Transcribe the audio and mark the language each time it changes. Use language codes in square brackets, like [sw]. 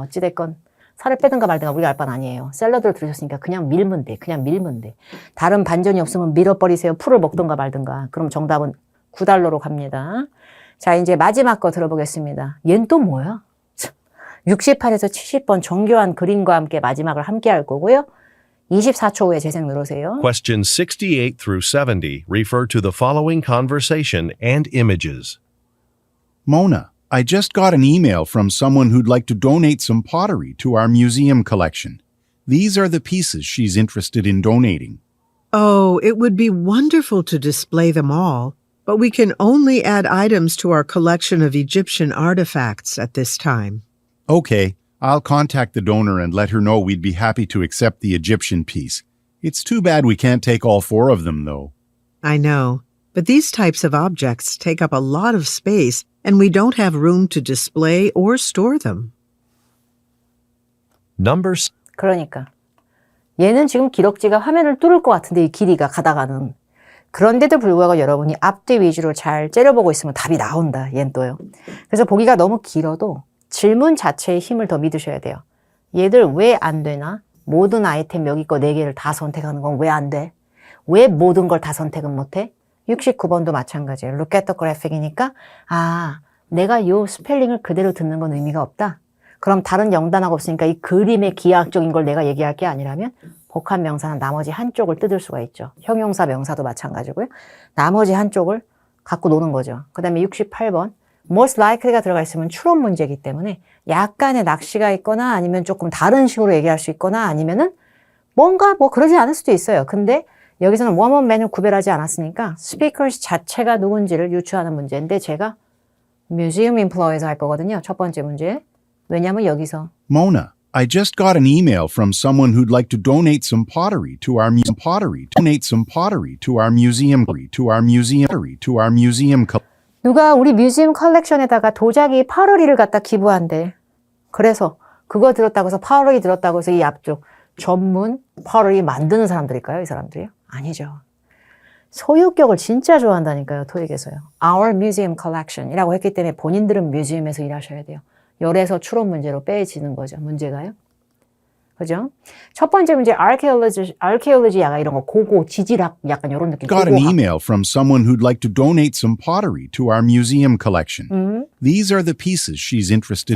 [ko] 어찌됐건 살을 빼든가 말든가 우리가 알 바는 아니에요. 샐러드를 들으셨으니까 그냥 밀면 돼. 그냥 밀면 돼. 다른 반전이 없으면 밀어버리세요. 풀을 먹든가 말든가. 그럼 정답은 9달러로 갑니다. 자, 이제 마지막 거 들어보겠습니다. 얜 또 뭐야? 68에서 70번 정교한 그림과 함께 마지막을 함께 할 거고요. 24초 후에 재생 누르세요. [en] Questions 68 through 70 refer to the following conversation and images. Mona, I just got an email from someone who'd like to donate some pottery to our museum collection. These are the pieces she's interested in donating. Oh, it would be wonderful to display them all, but we can only add items to our collection of Egyptian artifacts at this time. Okay, I'll contact the donor and let her know we'd be happy to accept the Egyptian piece. It's too bad we can't take all 4 of them, though. I know, but these types of objects take up a lot of space, and we don't have room to display or store them. Number [ko] 그러니까 얘는 지금 기럭지가 화면을 뚫을 것 같은데 이 길이가 가다가는. 그런데도 불구하고 여러분이 앞뒤 위주로 잘 째려보고 있으면 답이 나온다. 얜 또요. 그래서 보기가 너무 길어도 질문 자체의 힘을 더 믿으셔야 돼요. 얘들 왜 안 되나? 모든 아이템 여기 거 4개를 다 선택하는 건 왜 안 돼? 왜 모든 걸 다 선택은 못해? 69번도 마찬가지예요. [en] Look at the graphic [ko] 이니까 아, 내가 요 스펠링을 그대로 듣는 건 의미가 없다. 그럼 다른 영단어가 없으니까 이 그림의 기하학적인 걸 내가 얘기할 게 아니라면 복합 명사는 나머지 한쪽을 뜯을 수가 있죠. 형용사, 명사도 마찬가지고요. 나머지 한쪽을 갖고 노는 거죠. 그 다음에 68번. most likely가 들어가 있으면 추론 문제이기 때문에 약간의 낚시가 있거나 아니면 조금 다른 식으로 얘기할 수 있거나 아니면은 뭔가 뭐 그러지 않을 수도 있어요. 근데 여기서는 woman, man을 구별하지 않았으니까 speakers 자체가 누군지를 유추하는 문제인데 제가 museum employees 할 거거든요. 첫 번째 문제. 왜냐면 여기서 [en] Mona, I just got an email from someone who'd like to donate some pottery to our museum. Donate some pottery to our museum. To our museum. To our museum. [ko] 누가 우리 뮤지엄 컬렉션에다가 도자기 파러리를 갖다 기부한대. 그래서 그거 들었다고 해서 파러리 들었다고 해서 이 앞쪽 전문 파러리 만드는 사람들일까요? 이 사람들이요? 아니죠. 소유격을 진짜 좋아한다니까요. 토익에서요. Our Museum Collection이라고 했기 때문에 본인들은 뮤지엄에서 일하셔야 돼요. 열에서 추론 문제로 빼지는 거죠. 문제가요. 그죠? 첫 번째 문제 archaeology 약간 이런 거 고고 지질학 약간 이런 느낌. [en] Got an [ko] 고고학. [en] email from someone who'd like to donate some pottery to our museum collection. These are the pieces she's interested